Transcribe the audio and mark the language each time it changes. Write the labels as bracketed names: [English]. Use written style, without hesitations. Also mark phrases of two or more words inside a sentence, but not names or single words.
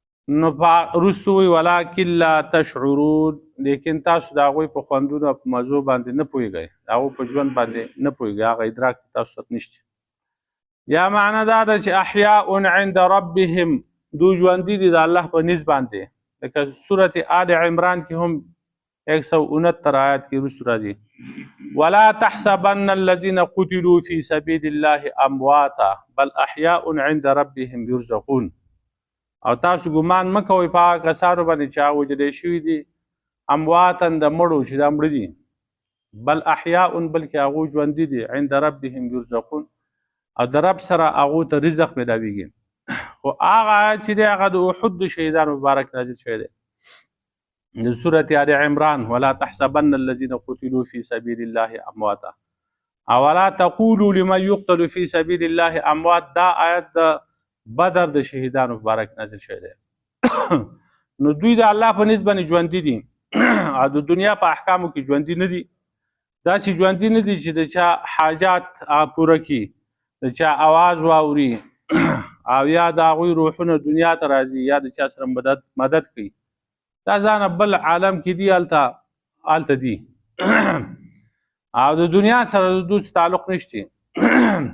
[Pashto] نو وروسته وایي [Arabic] ولکن لا تشعرون، [Pashto] لیکن تاسو د هغوی په خوندونو په مزو باندې نه پوهېږئ، د هغو په ژوند باندې نه پوهېږئ، هغه ادراک تاسو ته نشته. یا معنا دا ده چې [Arabic] احیاء عند ربهم، [Pashto] دوی ژوندي دي د الله په نزد باندې، لکه سورة آل عمران کې هم 169 آیات کې وروسته راځي [Arabic] ولا تحسبن الذين قتلوا في سبيل الله امواتا بل احیاء عند ربهم يرزقون. [Pashto] او تاسو ګمان مه کوئ په هغه کسانو باندې چې هغه وجلی شوي دي امواتن د مړو چې دا مړه دي، [Arabic] بل احیاء [Pashto] بلکې هغوی ژوندي دي [Arabic] عند ربهم یرزقون، [Pashto] او د رب سره هغو ته رزق میلاویږي. خو هغه آیت چې دی هغه د احد د شهیدانو مبارک نازل شوی دی د سورة آل عمران [Arabic] ولا تحسبن الذين قتلوا في سبيل الله امواتا اولا تقولوا لمن يقتل في سبيل الله اموات، [Pashto] دا آیت د بدر د شهیدانو مبارک نازل شوی دی. نو دوی د الله په نسبت باندې ژوندي دي او د دنیا په احکامو کې ژوندي نه دي، داسې ژوندي نه دي چې د چا حاجات پوره کړي، د چا اواز واوري او یا د هغوی روحونه دنیا ته راځي یا د چا سره مدد کوي، دا ځانه بل عالم کې دي، هلته دي او د دنیا سره د دوی تعلق نشته.